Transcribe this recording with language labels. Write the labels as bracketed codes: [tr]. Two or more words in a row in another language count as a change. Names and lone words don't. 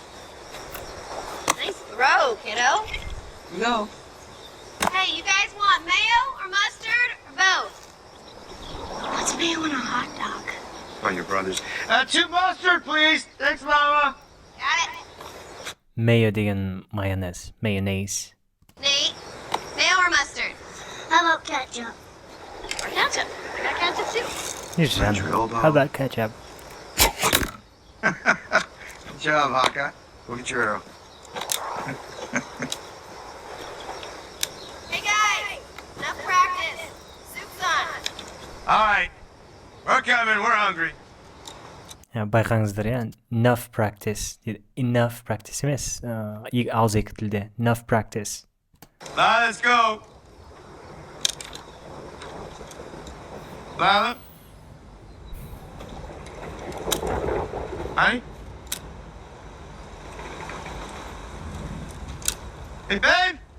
[en] Nice throw, kiddo. Go. Hey, you guys want mayo or mustard or both? What's mayo in a hot dog? By your brothers. Two mustard, please. Thanks, Mama. Got it. [kk] Mayo деген майонез. [en] Mayonnaise. Nate, mayo or mustard? How about ketchup? Or ketchup. I got ketchup too. Güzel. How about ketchup? Good job, Hawkeye. Go get your arrow. Hey guys, enough practice. Soup's on. All right. We're coming. We're hungry. [kk] Байқаңыздар, [en] enough practice [kk] дейді. [en] Enough practice [kk] емес, ауыз екі тілде. [en] Enough practice. Now let's go. Lila? Honey? Hey, babe?